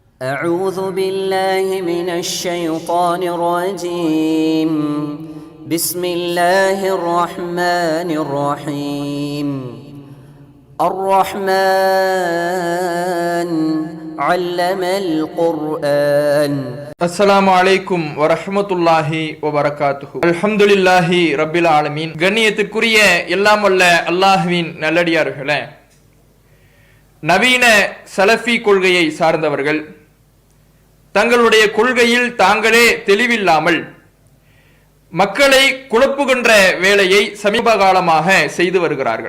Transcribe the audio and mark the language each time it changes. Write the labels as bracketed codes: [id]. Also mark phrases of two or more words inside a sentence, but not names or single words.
[ar] أعوذ بالله من الشيطان الرجيم بسم الله الرحمن الرحيم الرحمن علم القرآن السلام عليكم ورحمة الله وبركاته. الحمد لله رب العالمين. [ta] கண்ணியத்திற்குரிய எல்லாம் வல்ல அல்லாஹ்வின் நல்லடியார்களே, நவீன சலஃபி கொள்கையை சார்ந்தவர்கள் தங்களுடைய கொள்கையில் தாங்களே தெளிவில்லாமல் மக்களை குழப்புகின்ற வேலையை சமீப காலமாக செய்து வருகிறார்கள்.